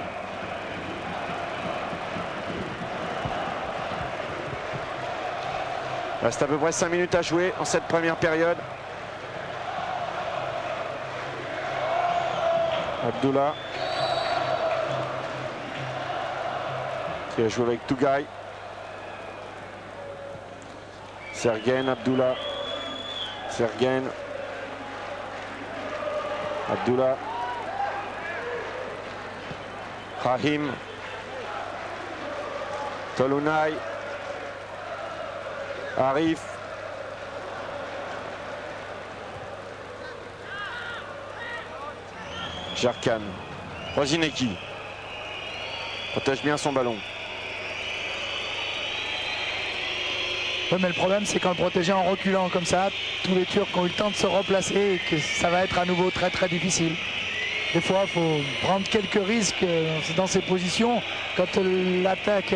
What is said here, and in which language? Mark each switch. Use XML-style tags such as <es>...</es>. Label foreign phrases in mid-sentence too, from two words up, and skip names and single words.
<fr>Il reste à peu près 5 minutes à jouer en cette première période. Abdullah qui a joué avec Tougaï. Sergen, Abdullah. Sergen. Abdullah. Rahim. Tolunay. Arif. Jerkan. Rozineki. Protège bien son ballon. Oui, mais le problème, c'est qu'en le protégeant en reculant comme ça, tous les Turcs ont eu le temps de se replacer et que ça va être à nouveau très très difficile. Des fois, il faut prendre quelques risques dans ces positions quand l'attaque...</fr>